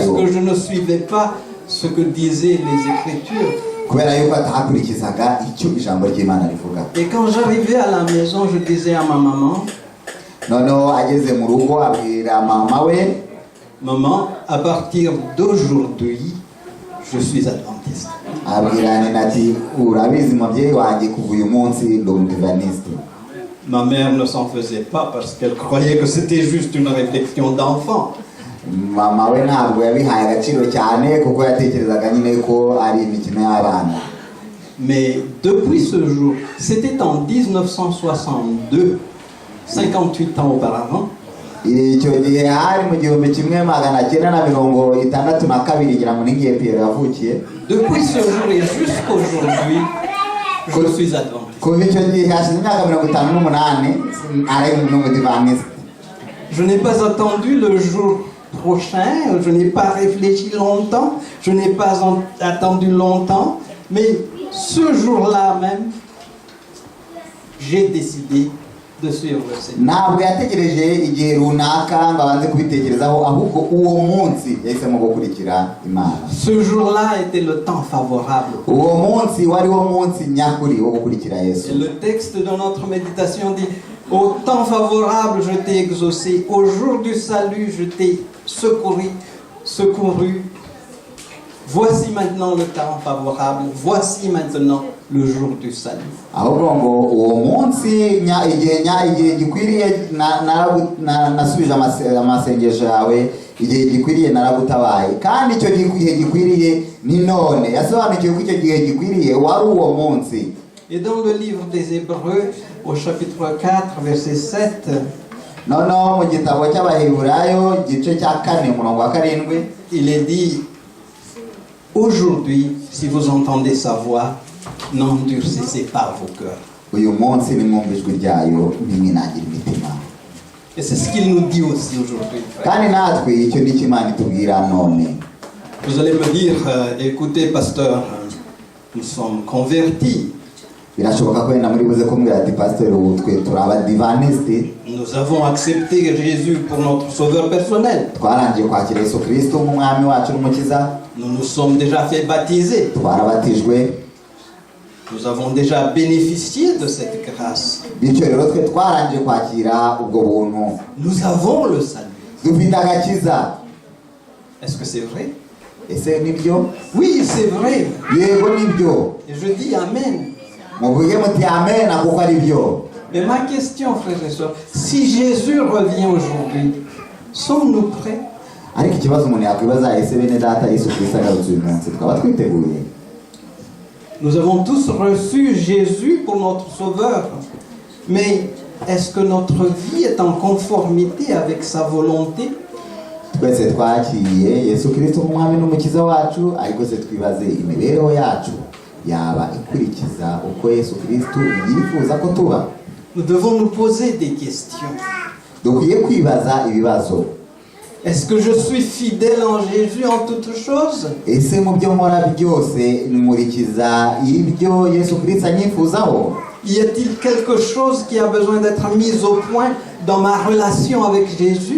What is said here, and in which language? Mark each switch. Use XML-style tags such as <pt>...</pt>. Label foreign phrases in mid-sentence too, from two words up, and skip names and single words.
<fr>Parce wo, que je ne suivais pas ce que disaient les Écritures.</fr> <rw>kubera yuko atahakurikizaga icyo ijambo ry'Imana rivuga.</rw> <fr>Et quand j'arrivais à la maison, je disais à ma maman,</fr> <rw>noneho ageze mu rugo abwira mama we,</rw> <fr>maman, à partir d'aujourd'hui, je suis adventiste.</fr> <rw>abwira nyina ati urabizi mubyeyi wanjye kuva uyu munsi ndi umudivantisite.</rw> <fr>Ma mère ne s'en faisait pas parce qu'elle croyait que c'était juste une réflexion d'enfant.</fr> <rw>Mama we ntabwo yabihaye agaciro cyane kuko yatekerezaga nyine ko ari imikino y'abana.</rw> <fr>Mais depuis ce jour, c'était en 1962, 58 ans auparavant,</fr> <rw>icyo gihe hari mu 1962 ngira ngo n'igihe Pierre yavukiye.</rw> <fr>depuis ce jour et jusqu'aujourd'hui, je suis adventiste.</fr> <rw>kuva icyo gihe hashize imyaka 58 ari umudivantisite.</rw> <fr>Je n'ai pas attendu le jour prochain, je n'ai pas réfléchi longtemps, je n'ai pas attendu longtemps, mais ce jour-là même, j'ai décidé de suivre le Seigneur.</fr> <rw>ntabwo yategereje igihe runaka ngo abanze kubitekerezaho, ahubwo uwo munsi yahisemo gukurikira Imana.</rw> <fr>Ce jour-là était le temps favorable.</fr> <rw>uwo munsi wari wo munsi nyakuri wo gukurikira Yesu.</rw> <fr>Et le texte de notre méditation dit: au temps favorable, je t'ai exaucé, au jour du salut, je t'ai secouru. Voici maintenant le temps favorable, voici maintenant le jour du salut.</fr> <rw>ahubwo ngo uwo munsi igihe gikwiriye nasubije amasengesho yawe, igihe gikwiriye naragutabaye, kandi icyo gihe gikwiriye ni none. yasobanukiwe ko icyo gihe gikwiriye wari uwo munsi.</rw> <fr>Et dans le livre des Hébreux, au chapitre 4, verset 7,</fr> <rw>noneho mu gitabo cy'Abaheburayo igice cya 4 umurongo wa 7,</rw> <fr>il est dit: aujourd'hui, si vous entendez sa voix, n'endurcissez pas vos cœurs.</fr> <rw>uyu munsi nimwumva ijwi ryayo ntimwinangire imitima.</rw> <fr>Et c'est ce qu'il nous dit aussi aujourd'hui, frère.</fr> <rw>kandi natwe icyo ni cyo Imana itubwira none.</rw> <fr>Vous allez me dire, écoutez, pasteur, nous sommes convertis.</fr> <rw>birashoboka ko wenda muri buze kumbwira ati pasiteri ubu twe turi abadivantisite,</rw> <fr>Nous avons accepté Jésus pour notre sauveur personnel.</fr> <rw>twarangiye kwakira Yesu Kristo nk'umwami wacu n'umukiza,</rw> <fr>Nous nous sommes déjà fait baptiser.</fr> <rw>twarabatijwe,</rw> <fr>Nous avons déjà bénéficié de cette grâce.</fr> <rw>bityo rero twe twarangiye kwakira ubwo buntu,</rw> <fr>Nous avons le salut.</fr> <rw>dufite agakiza.</rw> <fr>Est-ce que c'est vrai?</fr> <rw>ese nibyo?</rw> <fr>Oui, c'est vrai.</fr> <rw>yego nibyo.</rw> <fr>Et je dis Amen.</fr> <rw>muvuge muti amen kuko ari byo.</rw> <fr>Mais ma question, frères et sœurs, si Jésus revient aujourd'hui, sommes-nous prêts?</fr> <rw>ariko ikibazo umuntu yakwibaza, ese bene data Yesu Kristo agarutse uyu munsi twaba twiteguye?</rw> <fr>Nous avons tous reçu Jésus pour notre sauveur. Mais est-ce que notre vie est en conformité avec sa volonté?</fr> <rw>twese twakiriye Yesu Kristo nk'umwami n'umukiza wacu, ariko se twibaze imibereho yacu yaba ikurikiza uko Yesu Kristo yifuza ko tuba?</rw> <fr>Nous devons nous poser des questions.</fr> <rw>dukwiye kwibaza ibibazo.</rw> <fr>Est-ce que je suis fidèle en Jésus en toutes choses?</fr> <rw>ese mu byo nkora byose nkurikiza ibyo Yesu Kristo anyifuzaho?</rw> <fr>Y a-t-il quelque chose qui a besoin d'être mis au point dans ma relation avec Jésus?</fr>